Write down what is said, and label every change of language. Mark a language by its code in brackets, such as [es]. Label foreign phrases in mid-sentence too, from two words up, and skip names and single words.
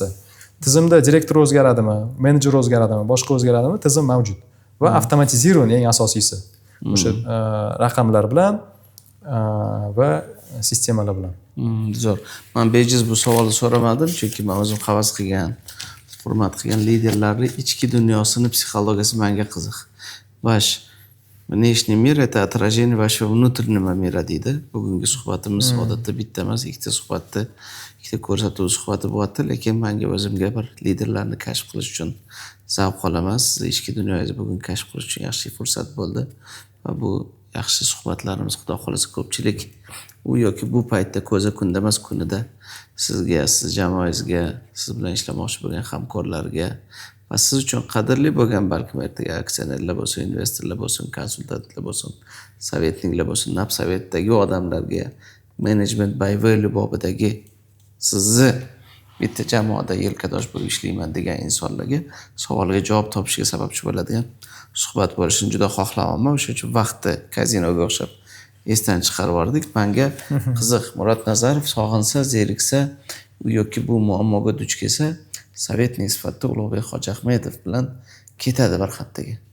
[uz] Tizimda direktor o'zgaradimi, menejer o'zgaradimi, boshqa o'zgaradimi, tizim mavjud va avtomatizirovan eng asosiysi. O'sha raqamlar bilan va sistemalar bilan. Zo'r. Men bejiz bu savolni so'ramadim, chunki men o'zim havas qilgan, hurmat qilgan liderlarning ichki dunyosini psixologiyasi menga qiziq. [ru] Vash внешний мир это отражение вашего внутреннего мира deydi. [uz] Bugungi suhbatimiz odatda bitta emas, ikkita suhbatda, ikkita ko'rsatuv suhbati bo'lyapti, lekin menga o'zimga bir liderlarni kashf qilish uchun zavq olaman. Siz ichki dunyoyingizni bugun kashf qilish uchun yaxshi fursat bo'ldi va bu yaxshi suhbatlarimiz xudo xolasa ko'pchilik u yoki bu paytda ko'za kunda emas, kunida sizga, siz jamoangizga, siz bilan ishlamoqchi bo'lgan hamkorlarga va siz uchun qadrli bo'lgan balkim ertaga aksionerlar bo'lsin, investorlar bo'lsin, konsultantlar bo'lsin, sovetniklar bo'lsin, napsavetdagi odamlarga, [en] management by value [uz] bobidagi sizni bitta jamoada yelkadosh bo'lib ishlayman degan insonlarga savolga javob topishga sababchi bo'ladigan suhbat bo'lishini juda xohlamayman. O'sha uchun vaqtni kazinoga o'xshab esdan chiqarib yubordik. Menga qiziq, Murod Nazarov sog'insa, zeriksa, u yoki bu muammoga duch kelsa, sovetnik sifatida Ulug'bek Hojiahmedov bilan ketadi bir xattaga.